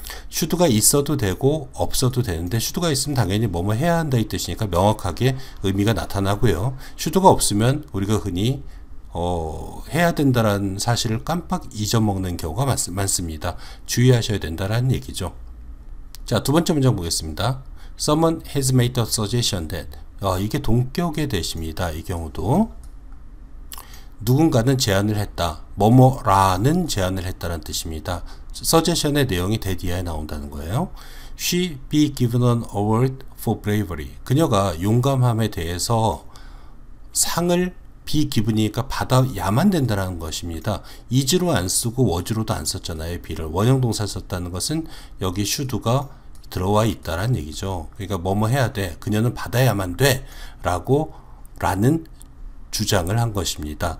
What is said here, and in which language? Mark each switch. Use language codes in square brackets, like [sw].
[ko] should가 있어도 되고 없어도 되는데 should가 있으면 당연히 뭐뭐 해야 한다 이 뜻이니까 명확하게 의미가 나타나고요. should가 없으면 우리가 흔히 해야 된다라는 사실을 깜빡 잊어먹는 경우가 많습니다. 주의하셔야 된다라는 얘기죠. 자, 두 번째 문장 보겠습니다. [en] Someone has made a suggestion that [ko] 이게 동격의 대시입니다. 이 경우도 누군가는 제안을 했다. 뭐뭐라는 제안을 했다는 뜻입니다. suggestion의 내용이 that 이하에 나온다는 거예요. [en] She be given an award for bravery. [ko] 그녀가 용감함에 대해서 상을 [en] be given [ko] 이니까 받아야만 된다는 것입니다. is로 안 쓰고 was로도 안 썼잖아요. be를 원형동사 썼다는 것은 여기 should가 들어와 있다라는 얘기죠. 그러니까 뭐뭐 해야 돼. 그녀는 받아야만 돼. 라는 주장을 한 것입니다.